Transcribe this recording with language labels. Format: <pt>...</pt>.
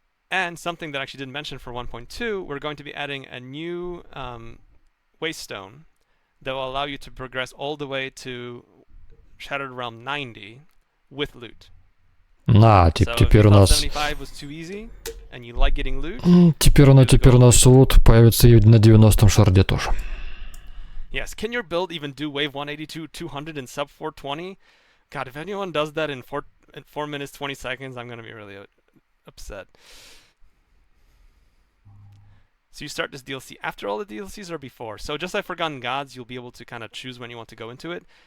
<en>And something that I actually didn't mention for 1.2, we're going to be adding a new Waystone that will allow you to progress all the way to Shattered Realm 90 with loot.</en> <ru>Теперь у нас...</ru> <en>75 was too easy, and you like getting loot,</en> <ru>теперь у нас лут появится и на 90-м шарде тоже.</ru> <en>Yes, can your build even do wave 182 200 in sub 420? God, if anyone does that in 4 minutes 20 seconds, I'm going to be really upset. So you start this DLC after all the DLCs or before? So just like Forgotten Gods, you'll be able to kind of choose when you want to go into it.</en>